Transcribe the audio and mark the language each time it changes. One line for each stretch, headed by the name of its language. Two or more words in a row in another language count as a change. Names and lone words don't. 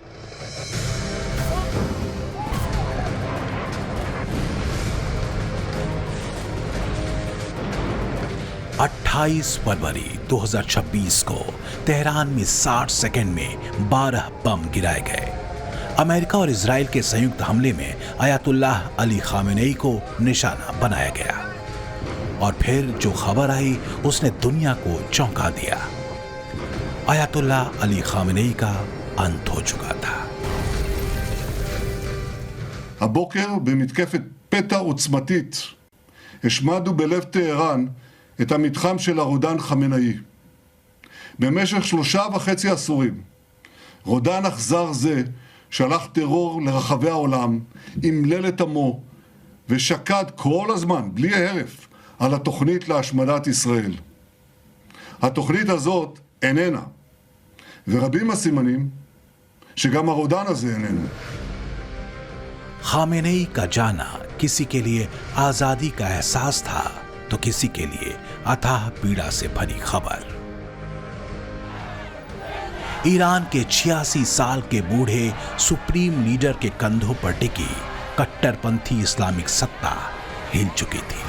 Hindi: फरवरी 2026 को तेहरान में 60 सेकंड में 12 बम गिराए गए। अमेरिका और इजराइल के संयुक्त हमले में अयातुल्लाह अली खामेनेई को निशाना बनाया गया। और फिर जो खबर आई उसने दुनिया को चौंका दिया। अयातुल्लाह अली खामेनेई का अंत हो चुका था।
Hebrew: הבוקר במתקפת פתע עוצמתית השמדנו בלב טהרן את המתחם של הרודן חמינאי. במשך 3.5 עשורים רודן אכזר זה שלח טרור לרחבי העולם, אמלל את עמו ושקד כל הזמן בלי הרף על התוכנית להשמדת ישראל. התוכנית הזאת איננה, ורבים הסימנים שגם הרודן הזה איננו.
Hindi: खामेनेई का जाना किसी के लिए आजादी का एहसास था तो किसी के लिए अथाह पीड़ा से भरी खबर। ईरान के 86 साल के बूढ़े
English: supreme leader
Hindi: के कंधों पर टिकी कट्टरपंथी इस्लामिक सत्ता हिल चुकी थी।